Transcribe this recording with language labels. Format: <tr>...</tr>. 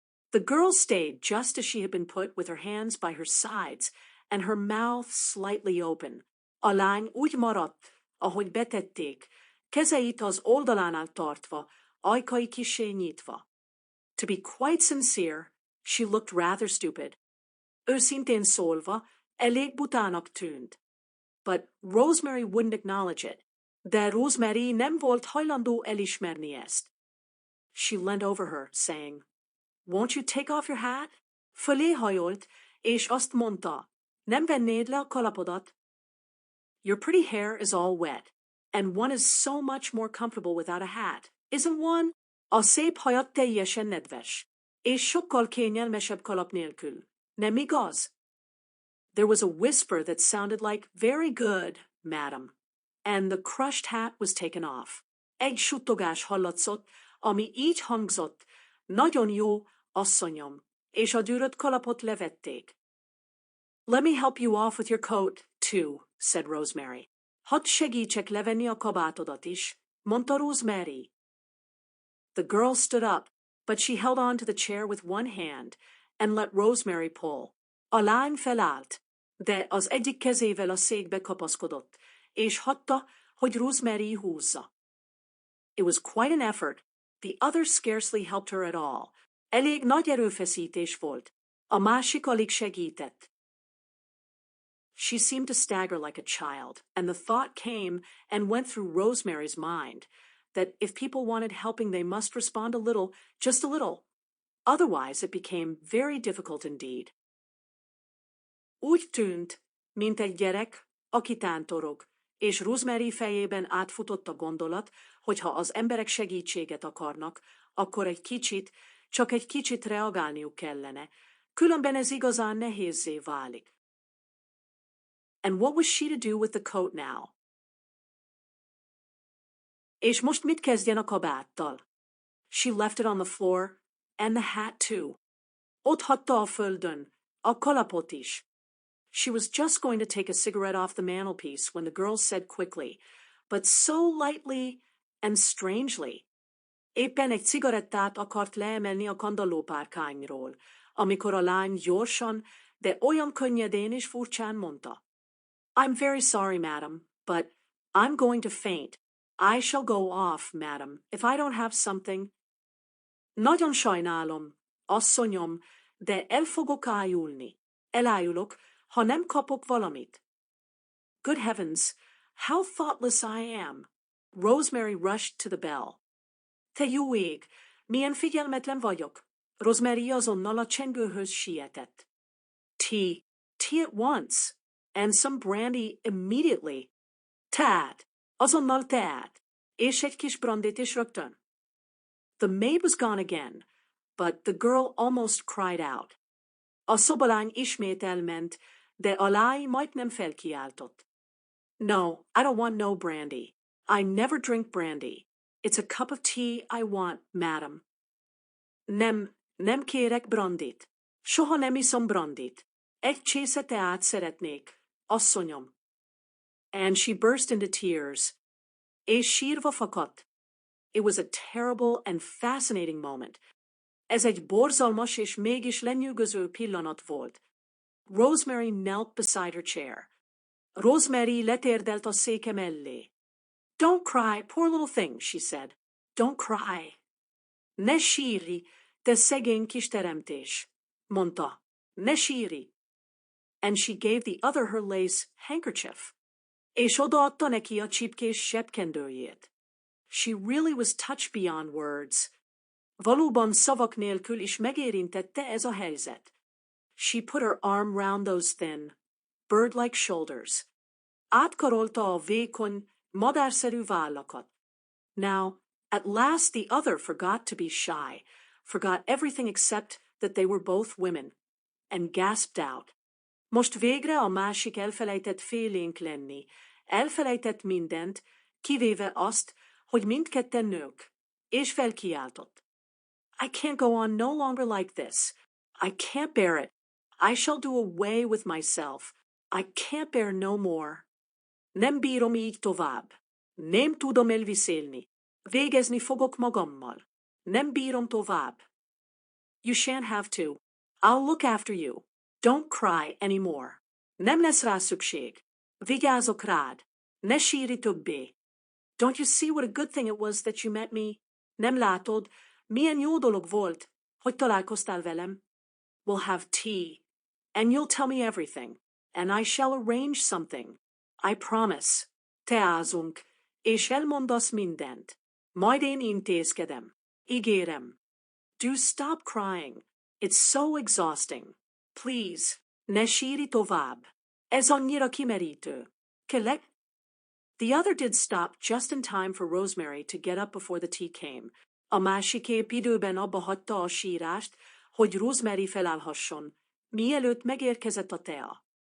<en>The girl stayed just as she had been put, with her hands by her sides and her mouth slightly open.</en> <hu>A lány úgy maradt, ahogy betették, kezeit az oldalánál tartva, ajkai kissé nyitva.</hu> <en>To be quite sincere, she looked rather stupid.</en> <hu>Őszintén szólva, elég butának tűnt.</hu> <en>But Rosemary wouldn't acknowledge it.</en> <hu>De Rosemary nem volt hajlandó elismerni ezt.</hu> <en>She leaned over her, saying, Won't you take off your hat?</en> <hu>Fölé hajolt, és azt mondta, nem vennéd le a kalapodat?</hu> <en>Your pretty hair is all wet, and one is so much more comfortable without a hat, isn't one?</en> <hu>A szép hajad teljesen nedves, és sokkal kényelmesebb kalap nélkül. Nem igaz?</hu> <en>There was a whisper that sounded like, very good, madam, and the crushed hat was taken off.</en> <hu>Egy suttogás hallatszott, ami így hangzott: nagyon jó, asszonyom, és a dűrött kalapot levették.</hu> <en>Let me help you off with your coat, too, said Rosemary.</en> <hu>Hadd segítsek levenni a kabátodat is, mondta Rosemary.</hu> <en>The girl stood up, but she held on to the chair with one hand and let Rosemary pull.</en> <hu>A lány felállt, de az egyik kezével a székbe kapaszkodott, és hagyta, hogy Rosemary húzza.</hu> <en>It was quite an effort. The other scarcely helped her at all.</en> <hu>Elég nagy erőfeszítés volt. A másik alig segített.</hu> <en>She seemed to stagger like a child, and the thought came and went through Rosemary's mind that if people wanted helping they must respond a little, just a little. Otherwise it became very difficult indeed.</en> <hu>Úgy tűnt, mint egy gyerek, aki tántorog, és Rosemary fejében átfutott a gondolat, hogy ha az emberek segítséget akarnak, akkor egy kicsit, csak egy kicsit reagálniuk kellene, különben ez igazán nehézzé válik.</hu> <en>And what was she to do with the coat now?</en> <hu>És most mit kezdjen a kabáttal?</hu> <en>She left it on the floor, and the hat too.</en> <hu>Ott hagyta a földön, a kalapot is.</hu> <en>She was just going to take a cigarette off the mantelpiece when the girl said quickly, but so lightly and strangely.</en> <hu>Éppen egy cigarettát akart leemelni a kandallópárkányról, amikor a lány gyorsan, de olyan könnyedén és furcsán mondta:</hu> <en>I'm very sorry, madam, but I'm going to faint. I shall go off, madam, if I don't have something.</en> <hu>Nagyon sajnálom, asszonyom, de el fogok ájulni. Elájulok, ha nem kapok valamit.</hu> <en>Good heavens, how thoughtless I am. Rosemary rushed to the bell.</en> <hu>Te jó ég, milyen figyelmetlen vagyok. Rosemary azonnal a csengőhöz sietett.</hu> <en>Tea at once, and some brandy immediately.</en> <hu>Teát, azonnal teát, és egy kis brandit is rögtön.</hu> <en>The maid was gone again, but the girl almost cried out.</en> <hu>A szobalány ismét elment, de a lány majdnem felkiáltott.</hu> <en>No, I don't want no brandy. I never drink brandy. It's a cup of tea I want, madam.</en> <hu>Nem kérek brandit. Soha nem iszom brandit. Egy csésze teát szeretnék, asszonyom.</hu> <en>And she burst into tears.</en> <hu>És sírva fakadt.</hu> <en>It was a terrible and fascinating moment.</en> <hu>Ez egy borzalmas és mégis lenyűgöző pillanat volt.</hu> <en>Rosemary knelt beside her chair.</en> <hu>Rosemary letérdelt a széke mellé.</hu> <en>Don't cry, poor little thing, she said. Don't cry.</en> <hu>Ne sírj, te szegény kis teremtés, mondta. Ne sírj.</hu> <en>And she gave the other her lace handkerchief.</en> <hu>És odaadta neki a csipkés zsebkendőjét.</hu> <en>She really was touched beyond words.</en> <hu>Valóban szavak nélkül is megérintette ez a helyzet.</hu> <en>She put her arm round those thin, bird-like shoulders.</en> <hu>Átkarolta a vékony, madárszerű vállakat.</hu> <en>Now, at last the other forgot to be shy, forgot everything except that they were both women, and gasped out.</en> <hu>Most végre a másik elfelejtett félénk lenni, elfelejtett mindent, kivéve azt, hogy mindketten nők, és felkiáltott.</hu> <en>I can't go on no longer like this. I can't bear it. I shall do away with myself. I can't bear no more.</en> <hu>Nem bírom így tovább. Nem tudom elviselni. Végezni fogok magammal. Nem bírom tovább.</hu> <en>You shan't have to. I'll look after you. Don't cry anymore.</en> <hu>Nem lesz rá szükség. Vigyázok rád. Ne sírj többé.</hu> <en>Don't you see what a good thing it was that you met me?</en> <hu>Nem látod, milyen jó dolog volt, hogy találkoztál velem?</hu> <en>We'll have tea, and you'll tell me everything, and I shall arrange something. I promise.</en> <hu>Teázunk, és elmondasz mindent. Majd én intézkedem. Ígérem.</hu> <en>Do stop crying. It's so exhausting. Please,</en> <hu>ne sírj tovább. Ez annyira kimerítő. Kérlek?</hu> <en>The other did stop just in time for Rosemary to get up before the tea came.</en> <hu>A másik épp időben abba hagyta a sírást, hogy Rosemary felállhasson, mielőtt megérkezett a tea.</hu>